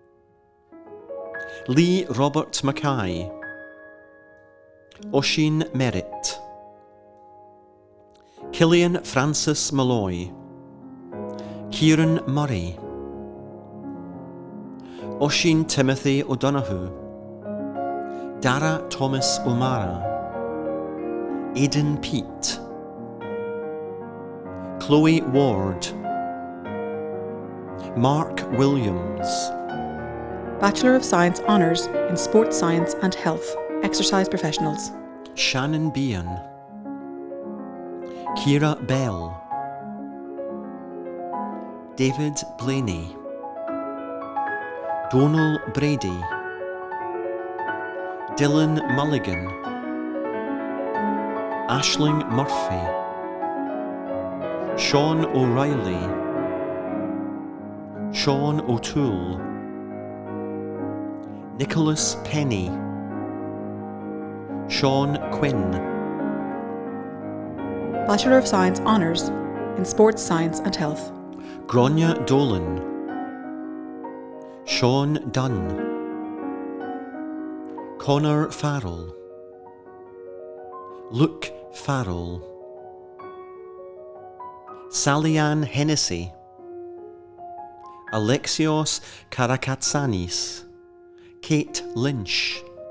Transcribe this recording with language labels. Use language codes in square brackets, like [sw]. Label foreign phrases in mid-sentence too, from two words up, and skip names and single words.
[en] Lee Robert Mackay, Oisin Merritt, Killian Francis Malloy, Kieran Murray, Oisin Timothy O'Donoghue, Dara Thomas O'Mara, Aidan Pete, Chloe Ward, Mark Williams, Bachelor of Science Honours in Sports Science and Health, Exercise Professionals. Shannon Bean, Kira Bell, David Blaney, Donal Brady, Dylan Mulligan, Aisling Murphy, Sean O'Reilly, Sean O'Toole, Nicholas Penny, Sean Quinn, Bachelor of Science Honours in Sports Science and Health. Grania Dolan, Sean Dunn, Connor Farrell, Luke Farrell, Sally-Ann Hennessy, Alexios Karakatsanis, Kate Lynch,